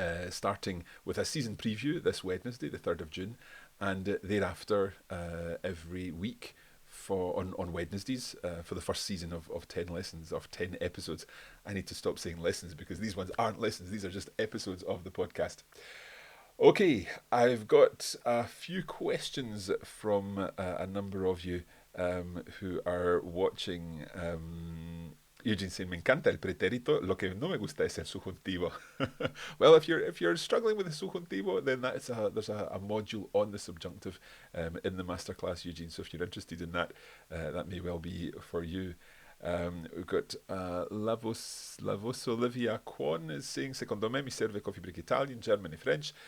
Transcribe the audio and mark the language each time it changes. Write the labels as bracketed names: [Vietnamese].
[English] starting with a season preview this Wednesday, the 3rd of June, and thereafter every week on Wednesdays for the first season of 10 lessons, of 10 episodes. I need to stop saying lessons because these ones aren't lessons, these are just episodes of the podcast. Okay, I've got a few questions from a number of you who are watching. Eugene saying, [Spanish] me encanta el pretérito, lo que no me gusta es el subjuntivo. [English] Well, if you're struggling with the subjuntivo, then there's a module on the subjunctive in the masterclass, Eugene. So if you're interested in that, that may well be for you. We've got Lavos Olivia Kwon is saying, [Italian] secondo me mi serve [English] coffee break Italian, German and French.